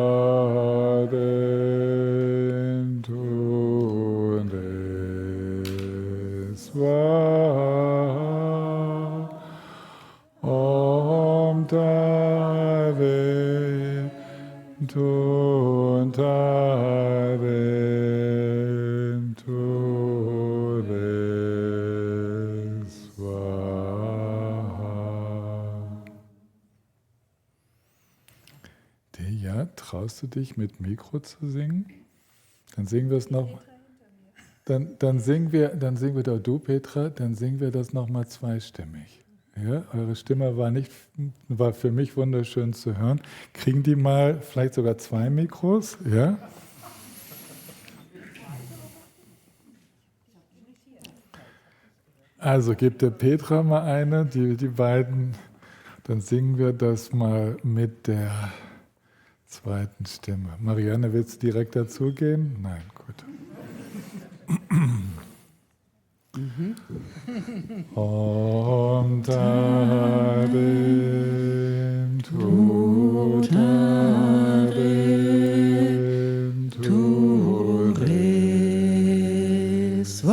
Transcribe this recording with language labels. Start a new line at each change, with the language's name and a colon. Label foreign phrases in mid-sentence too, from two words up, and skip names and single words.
Sanskrit: Taden Tude Swaha Om Taden Tu Taden Tude Swaha.
German: Ja, traust du dich mit Mikro zu singen? Dann singen wir es noch. Dann singen wir doch du, Petra, dann singen wir das nochmal zweistimmig. Ja, eure Stimme war für mich wunderschön zu hören. Kriegen die mal vielleicht sogar 2 Mikros? Ja? Also gebt der Petra mal eine, die beiden, dann singen wir das mal mit der zweiten Stimme. Marianne, willst du direkt dazugehen? Nein, gut.
Sanskrit: Om Taden Tu Taden Tude